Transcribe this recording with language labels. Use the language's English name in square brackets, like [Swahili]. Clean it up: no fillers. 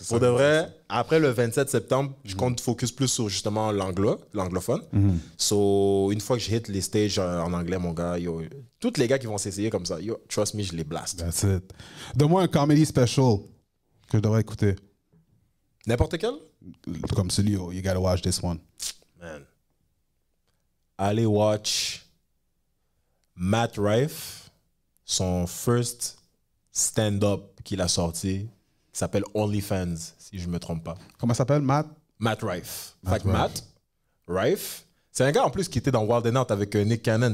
[French] pour de vrai, après le 27 septembre, je compte focus plus sur justement l'anglophone. So, une fois que je hit les stages en anglais, mon gars, yo, tous les gars qui vont s'essayer comme ça, yo, [English] trust me, [French] je les blast. [English] That's it. [French] Donne-moi un comedy special que je devrais écouter. N'importe quel? Comme celui, [English] oh, you gotta watch this one. Man. [French] Allez watch Matt Rife, son [English] first stand-up [French] qu'il a sorti, qui s'appelle OnlyFans, si je ne me trompe pas. Comment ça s'appelle, Matt? Matt Rife. Matt Rife, c'est un gars en plus qui était dans Wild 'N Out avec Nick Cannon.